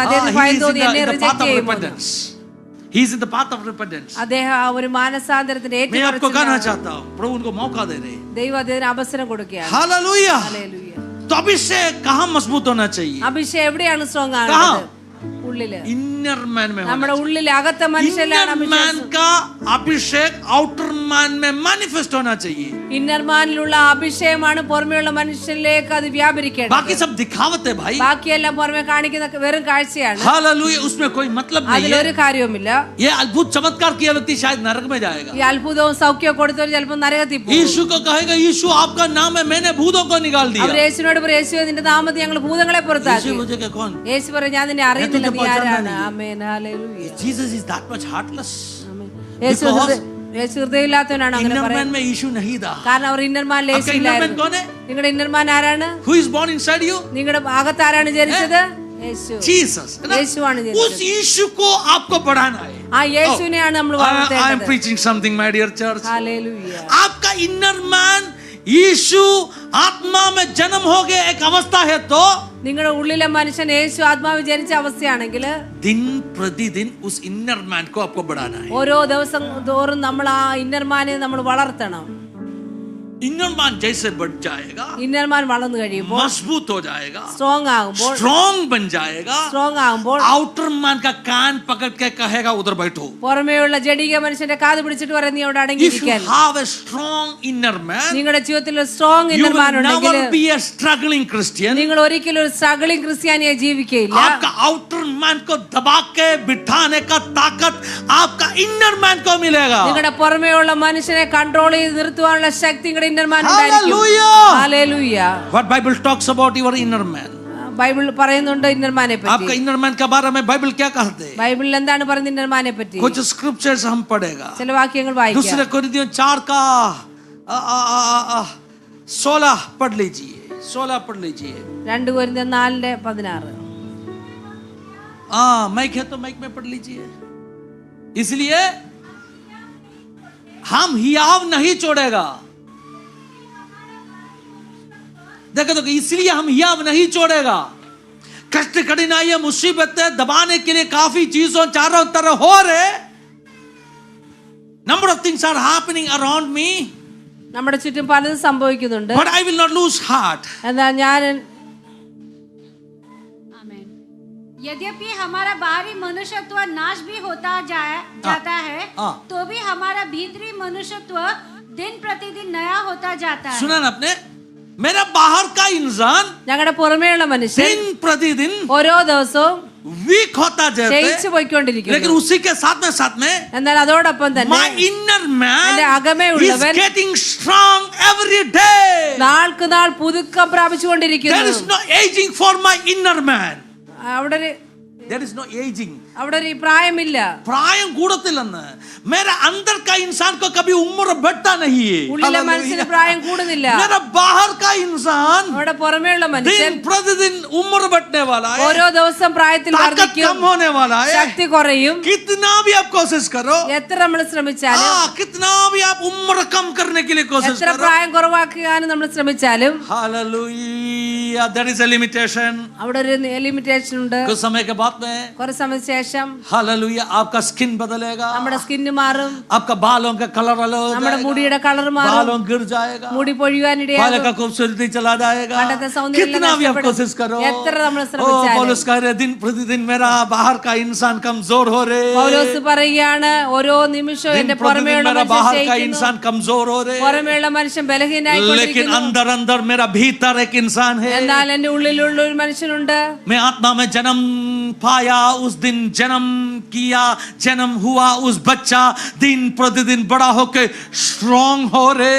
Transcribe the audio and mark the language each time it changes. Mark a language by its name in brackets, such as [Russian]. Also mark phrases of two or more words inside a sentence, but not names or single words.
[Malayalam] അദ്ദേഹം ഭയം തോന്നി എന്നെ [English] in the [Malayalam] റിജക്ട് [English] path of [Malayalam] ചെയ്യുമോ. [English] repentance. He is in the path of repentance. [Malayalam] അദ്ദേഹം ആ ഒരു മാനസാന്തരത്തിന്റെ [Hindi] मैं आपको कहना [Malayalam] ഏറ്റവും [Hindi] चाहता हूँ, प्रभु उनको मौका दे रहे. [Malayalam] ദൈവം അദ്ദേഹത്തിന് അവസരം കൊടുക്കുകയാണ്. [Hindi] हालेलुया. [Malayalam] ഹല്ലേലൂയ. [Hindi] तो अभिषेक कहाँ मजबूत होना चाहिए? [Malayalam] അഭിഷേകം എവിടെയാണ് സ്ട്രോങ് ആകുന്നത്? ഉള്ളില്, [English] inner man [Hindi] में. [Malayalam] നമ്മുടെ ഉള്ളിലെ അകത്തെ മനുഷ്യനിലാണ് [English] inner man [Hindi] का अभिषेक [English] outer man [Hindi] में मैनिफेस्ट होना चाहिए. [Malayalam] ഇന്നർ മാനിലുള്ള അഭിഷേകമാണ് പുറമെയുള്ള മനുഷ്യരിലേക്ക് അത് വ്യാപരിക്കേണ്ടത്. [Hindi] बाकी सब दिखावत है भाई. [Malayalam] ബാക്കിയെല്ലാം പുറമെ കാണിക്കുന്ന വെറും കാഴ്ചയാണ്. [Hindi] हालेलुया. उसमें कोई मतलब नहीं है. [Malayalam] അതിലൊരു കാര്യവുമില്ല. [Hindi] ये अद्भुत चमत्कार किया व्यक्ति शायद नरक में जाएगा. [Malayalam] ഈ അത്ഭുതവും സൗഖ്യവും കൊടുത്തവർ ചിലപ്പോൾ നരകത്തിൽ പോകും. [Hindi] यीशु को कहेगा, यीशु आपका नाम है, मैंने भूतों को निकाल दिया. [Malayalam] അവർ യേശുവിനോട് പറയും, യേശുവേ നിന്റെ നാമത്തിൽ ഞങ്ങൾ ഭൂതങ്ങളെ പുറത്താക്കി. [Hindi] यीशु मुझे क्या कौन? [Malayalam] യേശു പറയും, ഞാൻ നിന്നെ അറിയുന്നില്ല, നീ ആരാണ്. ആമേൻ. ഹല്ലേലൂയ. [English] Jesus is that much heartless. [Malayalam] ആമേൻ. യേശു ഹൃദയമില്ലാത്തവനാണ് അങ്ങനെ [English] inner man [Malayalam] പറയുന്നത്. [Hindi] में यीशु नहीं था. [Malayalam] കാരണം അവർ ഇന്നർമാനിൽ [Hindi] आपका [English] inner man [Hindi] कौन है? [Malayalam] നിങ്ങളുടെ ഇന്നർമാൻ ആരാണ്? [English] Who is born inside you? [Malayalam] നിങ്ങളുടെ അകത്ത് ആരാണ് ജനിച്ചത്? യേശു. [English] Jesus. [Malayalam] യേശുവാണ് [Hindi] उस [Malayalam] ജനിച്ചത്. [Hindi] यीशु को आपको बढ़ाना है. [Malayalam] ആ യേശുവിനെയാണ് നമ്മൾ [English] I am [Malayalam] വളർത്തേണ്ടത്. [English] preaching something, my dear church. [Malayalam] ഹല്ലേലൂയ. [Hindi] आपका [English] inner man [Hindi] यीशु आत्मा में जन्म हो गया एक अवस्था है, तो [Malayalam] നിങ്ങളുടെ ഉള്ളിലെ മനുഷ്യൻ യേശു ആത്മാവ് ജനിച്ച അവസ്ഥയാണെങ്കിൽ [Hindi] दिन प्रतिदिन उस [English] inner man [Hindi] को आपको बढ़ाना है. [Malayalam] ഓരോ ദിവസം തോറും നമ്മൾ ആ ഇന്നർമാനെ നമ്മൾ വളർത്തണം. [English] inner man [Hindi] जैसे बढ़ जाएगा, [Malayalam] ഇന്നർമാൻ വളർന്നു കഴിയുമ്പോൾ, [Hindi] मजबूत हो जाएगा, [Malayalam] സ്ട്രോങ് ആകുമ്പോൾ, [Hindi] स्ट्रॉन्ग बन जाएगा. [Malayalam] സ്ട്രോങ് ആകുമ്പോൾ [English] outer man [Hindi] का कान पकड़ के कहेगा उधर बैठो. [Malayalam] പുറമേയുള്ള ജഡിക മനുഷ്യന്റെ കാത് പിടിച്ചിട്ട് പറയും, നീ അവിടെ [English] If you [Malayalam] അടങ്ങിയിരിക്കാൻ. [English] have a strong inner man, [Malayalam] നിങ്ങളുടെ ജീവിതത്തിൽ ഒരു സ്ട്രോങ് [English] you [Malayalam] ഇന്നർമാൻ [English] will [Malayalam] ഉണ്ടെങ്കിൽ [English] never be a struggling Christian. [Malayalam] നിങ്ങൾ ഒരിക്കലും ഒരു സ്ട്രഗിളിംഗ് ക്രിസ്ത്യാനിയെ ജീവിക്കയില്ല. [Hindi] आपका [English] outer man [Hindi] को दबा के बिठाने का ताकत आपका [English] inner man [Hindi] को मिलेगा. [Malayalam] നിങ്ങളുടെ പുറമേയുള്ള മനുഷ്യനെ കൺട്രോൾ ചെയ്ത് നിർത്തുവാനുള്ള ശക്തി നിങ്ങളുടെ ഇന്നർമാൻ ഉണ്ടായിരിക്കും. [English] Hallelujah. [Malayalam] ഹല്ലേലൂയ. [English] What Bible talks about your inner man? [Malayalam] ബൈബിൾ പറയുന്നുണ്ട് ഇന്നർമാനെ [Hindi] आपका [Malayalam] പറ്റി. [English] inner man [Hindi] के बारे में बाइबल क्या कहते हैं? [Malayalam] ബൈബിളിൽ എന്താണ് പറയുന്നത് ഇന്നർമാനെ പറ്റി? [Hindi] कुछ स्क्रिप्चर्स हम पढ़ेगा. [Malayalam] ചില വാക്യങ്ങൾ വായിക്കാം. [Hindi] दूसरे कोरिन्थियों 4 का 16 पढ़ लीजिए. 16 पढ़ लीजिए. [Malayalam] 2 കൊരിന്ത്യർ 4:16. [Hindi] माइक है तो माइक में पढ़ लीजिए. इसलिए हम हियाव नहीं छोड़ेगा. देखो तो इसलिए हम हियाव नहीं छोड़ेगा. कष्ट कठिनाई मुसीबतें दबाने के लिए काफी चीजों चारों तरफ हो रहे. [English] Number of things are happening around me, [Malayalam] നമ്മുടെ ചുറ്റും പലതും സംഭവിക്കുന്നുണ്ട്. [English] but I will not lose heart. [Malayalam] എന്നാൽ ഞാൻ [Hindi] यद्यपि हमारा बाहरी मनुष्यत्व नाश भी होता जाता है, तो भी हमारा भीतरी मनुष्यत्व दिन प्रतिदिन नया होता जाता है. सुना ना आपने? मेरा बाहर का इंसान [Malayalam] ഞങ്ങളുടെ പുറമേയുള്ള മനുഷ്യൻ [Hindi] दिन प्रतिदिन [Malayalam] ഓരോ ദിവസവും [Hindi] वीक होता जाता [Malayalam] ക്ഷയിച്ചു [Hindi] है. [Malayalam] പോയിക്കൊണ്ടിരിക്കുന്നു. [Hindi] लेकिन उसी के साथ में [Malayalam] എന്നാൽ അതോടൊപ്പം തന്നെ [English] my inner man [Malayalam] എന്റെ [English] is [Malayalam] അകമേയുള്ളവൻ [English] getting strong every day. [Malayalam] നാൾക്ക് നാൾ പുതുക്കം [English] There [Malayalam] പ്രാപിച്ചുകൊണ്ടിരിക്കുന്നു. [English] is no aging for my inner man. [Malayalam] അവിടെ [English] There is no aging. [Malayalam] ഒരു പ്രായമില്ല. പ്രായം കൂടത്തില്ലെന്ന്. [Hindi] मेरा अंदर का इंसान को कभी उम्र बढ़ता नहीं है. [Malayalam] ഉള്ളിലെ മനുഷ്യന് പ്രായം കൂടുന്നില്ല. [Hindi] मेरा बाहर का इंसान [Malayalam] അവിടെ പുറമേയുള്ള മനുഷ്യൻ [Hindi] दिन प्रतिदिन उम्र बढ़ने वाला है. [Malayalam] ഓരോ ദിവസം പ്രായത്തിൽ [Hindi] ताकत [Malayalam] വർദ്ധിക്കും, [Hindi] कम होने वाला है. [Malayalam] ശക്തി കുറയും. [Hindi] कितना भी आप कोशिश करो, [Malayalam] എത്ര നമ്മൾ ശ്രമിച്ചാലും, [Hindi] कितना भी आप उम्र कम करने के लिए कोशिश [Malayalam] എത്ര [Hindi] करो, [Malayalam] പ്രായം കുറവാക്കാനും നമ്മൾ ശ്രമിച്ചാലും [Hindi] हालेलुया, [English] there is a limitation. [Malayalam] അവിടെ ഒരു ലിമിറ്റേഷൻ ഉണ്ട്. [Hindi] कुछ समय के बाद में [Malayalam] കുറെ സമയത്തിന് ശേഷം [Hindi] हालेलुया आपका स्किन बदलेगा, [Malayalam] നമ്മുടെ സ്കിന്ന് മാറും, [Hindi] आपका बालों का कलर अलग हो [Malayalam] നമ്മുടെ [Hindi] जाएगा, [Malayalam] മുടിയുടെ കളർ മാറും, [Hindi] बालों गिर जाएगा, [Malayalam] മുടി [Hindi] बालों [Malayalam] പൊഴിയാനിടയാകും. [Hindi] का खूबसूरती चला जाएगा. [Malayalam] പണ്ടത്തെ സൗന്ദര്യം [Hindi] कितना भी आप [Malayalam] നഷ്ടപ്പെടും. [Hindi] कोशिश करो, [Malayalam] എത്ര നമ്മൾ ओ ശ്രമിച്ചാലും. [Hindi] पौलुस कह रहे दिन प्रतिदिन मेरा बाहर का इंसान कमजोर हो रहे, [Malayalam] പൗലോസ് പറയുകയാണ്, ഓരോ നിമിഷവും [Hindi] दिन [Malayalam] എന്റെ [Hindi] प्रतिदिन [Malayalam] പുറമേയുള്ള [Hindi] मेरा [Malayalam] മനുഷ്യൻ [Hindi] बाहर का [Malayalam] ക്ഷയിക്കുന്നു, [Hindi] इंसान कमजोर हो रहे, [Malayalam] പുറമേയുള്ള മനുഷ്യൻ [Hindi] लेकिन [Malayalam] ബലഹീനായിക്കൊണ്ടിരിക്കുന്നു. [Hindi] अंदर अंदर मेरा भीतर एक इंसान है. [Malayalam] എന്നാൽ എന്റെ ഉള്ളിലുള്ള ഒരു മനുഷ്യനുണ്ട്. [Hindi] मैं आत्मा में जन्म पाया, उस दिन जन्म किया, जन्म हुआ उस बच्चा दिन प्रतिदिन बड़ा होके स्ट्रॉन्ग हो रहे.